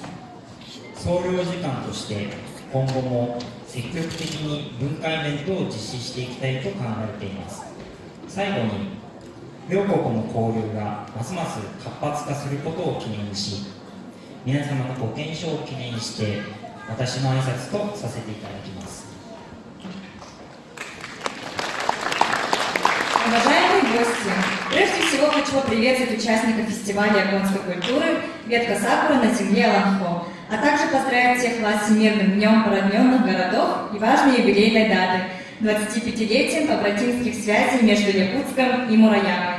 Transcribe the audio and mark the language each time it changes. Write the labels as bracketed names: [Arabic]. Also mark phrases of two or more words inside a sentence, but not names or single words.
[Japanese] 総領事館として今後も積極的に文化イベントを実施していきたいと考えています。最後に、両国の交流がますます活発化することを記念し、皆様のご健勝を記念して私の挨拶とさせていただきます。 [Russian] Уважаемые гости, прежде всего хочу поприветствовать участников фестиваля японской культуры «Ветка сакуры на земле Ланхо», а также поздравить всех вас с Всемирным днем породненных городов и важной юбилейной даты – 25-летием побратимских связей между Якутском и Мураямой.